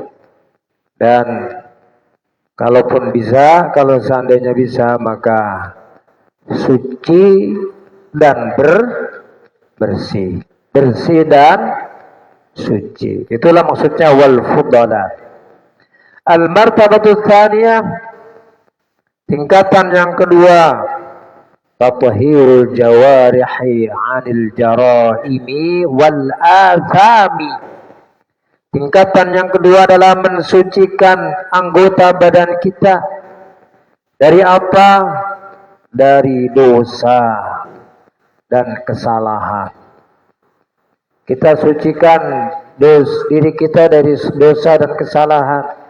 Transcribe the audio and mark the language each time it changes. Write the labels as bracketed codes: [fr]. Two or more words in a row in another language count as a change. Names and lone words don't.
[id] Dan kalaupun bisa, kalau seandainya bisa, maka suci dan bersih. Bersih dan suci. Itulah maksudnya [ar] wal fudalah. Al-martabatu tsaniyah, [id] tingkatan yang kedua, [ar] tathhirul jawarihi 'anil jaraimi wal athami. [id] Tingkatan yang kedua adalah mensucikan anggota badan kita dari apa? Dari dosa dan kesalahan. Kita sucikan diri kita dari dosa dan kesalahan.